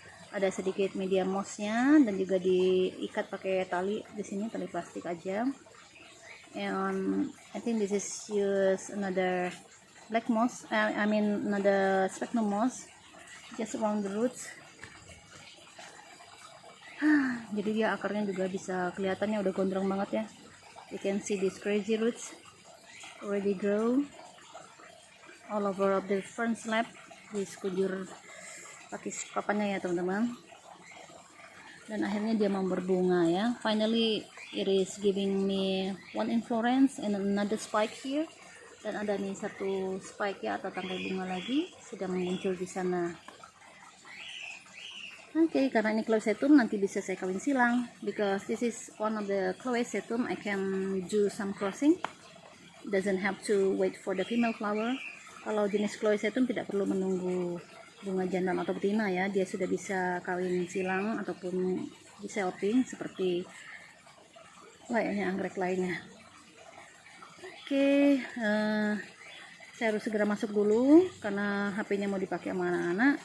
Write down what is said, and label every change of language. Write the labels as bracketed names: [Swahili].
[Indonesian] Ada sedikit media mossnya, dan juga diikat pakai tali di sini, tali plastik aja. [English] And I think this is use another black moss, another sphagnum moss just around the roots. [Indonesian] Jadi dia akarnya juga bisa kelihatannya udah gondrong banget ya. [English] You can see these crazy roots already grow all over of the fern slab, [Indonesian] di sekujur pakis papannya ya teman-teman. Dan akhirnya dia mau berbunga ya. [English] Finally it is giving me one inflorescence and another spike here, [Indonesian] dan ada nih satu spike ya atau tangkai bunga lagi sedang muncul di sana. Oke, karena ini chloesetum, nanti bisa saya kawin silang, [English] because this is one of the chloesetum. I can do some crossing, doesn't have to wait for the female flower. [Indonesian] Kalau jenis chloesetum tidak perlu menunggu bunga jantan atau betina ya, dia sudah bisa kawin silang ataupun diselping seperti layaknya anggrek lainnya. Oke, saya harus segera masuk dulu karena HP-nya mau dipakai sama anak-anak.